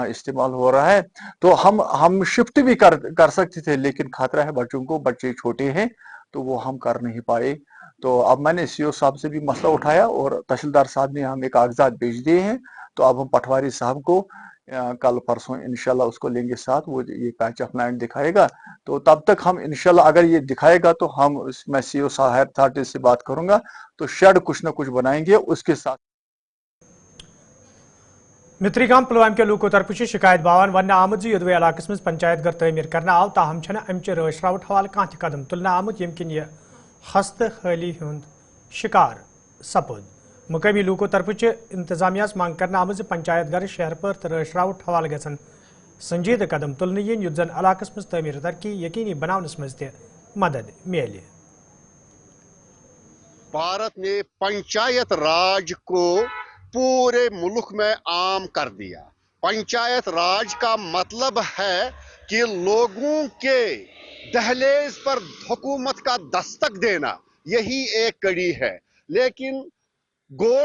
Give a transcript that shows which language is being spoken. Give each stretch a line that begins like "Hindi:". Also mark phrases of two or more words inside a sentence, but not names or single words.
Urdu: استعمال ہو رہا ہے تو ہم شفٹ بھی کر سکتے تھے لیکن خطرہ ہے بچوں کو بچے چھوٹے ہیں تو وہ ہم کر نہیں پائے تو اب میں نے CO صاحب سے بھی مسئلہ اٹھایا اور تحصیلدار صاحب نے ہمیں کاغذات بھیج دیے ہیں تو اب ہم پٹواری صاحب کو کل پرسوں
Arabic: انشاءاللہ
Urdu: اس کو لیں گے ساتھ وہ یہ
English: piece of land
Urdu: دکھائے گا تو تب تک ہم
Arabic: انشاءاللہ
Urdu: اگر یہ دکھائے گا تو میں CO صاحب اتھارٹی سے بات کروں گا تو شیڈ کچھ نہ کچھ بنائیں گے اس کے ساتھ
Kashmiri: متری گام پلوامہ کے لوکو طرف شکایت باوان ون آمت یدوے علاقہ مز پنچایت گھر تعمیر کرنا آو تاہم چھنہ امچہ رٲچھ راوٹ حوالہ کانٛہہ تہِ قدم تلنہ آمت یم کن یہ خستہ حالی ہند شکار سپد مقامی لوکو طرف انتظامیہ منگ کرنا آمت پنچایت گھر شہر پر تو رٲچھ راوٹ حوالہ گھن سنجیدہ قدم تلنہ ین یُتھ زن علاقہ مز تعمیر ترقی یقینی بناونس مز تہ مدد میلہِ
Urdu: بھارت نے پنچایت راج کو پورے ملک میں عام کر دیا پنچایت راج کا مطلب ہے کہ لوگوں کے دہلیز پر حکومت کا دستک دینا یہی ایک کڑی ہے لیکن غور